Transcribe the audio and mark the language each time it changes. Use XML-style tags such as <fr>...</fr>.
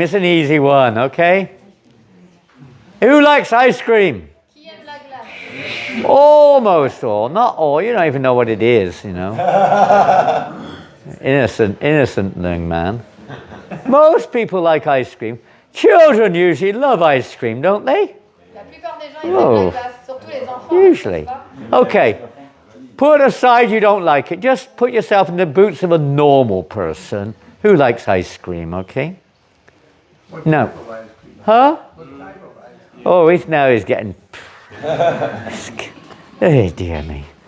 <en>It's an easy one, okay? Who likes ice cream?</en> <fr>Qui aime la glace?</fr> <en>Almost all, not all. You don't even know what it is, you know. Innocent young man. Most people like ice cream. Children usually love ice cream, don't they?</en> <fr>La plupart des gens ils aiment la glace, surtout les enfants.</fr> <en>Usually. Okay. Put aside you don't like it. Just put yourself in the boots of a normal person who likes ice cream, okay? No. Huh? Oh, he's getting... Oh, dear me.</en>